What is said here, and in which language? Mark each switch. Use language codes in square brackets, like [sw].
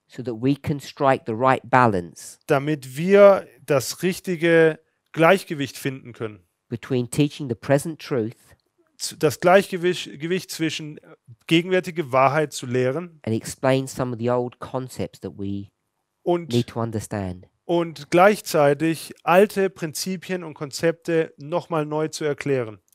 [en] so that we can strike the right balance [de] damit wir das richtige Gleichgewicht finden können. [en] between teaching the present truth [de] Das Gleichgewicht zwischen gegenwärtige Wahrheit zu lehren [en] and explain some of the old concepts that we [de] und [en] need to understand. [de] gleichzeitig alte Prinzipien und Konzepte nochmal neu zu erklären.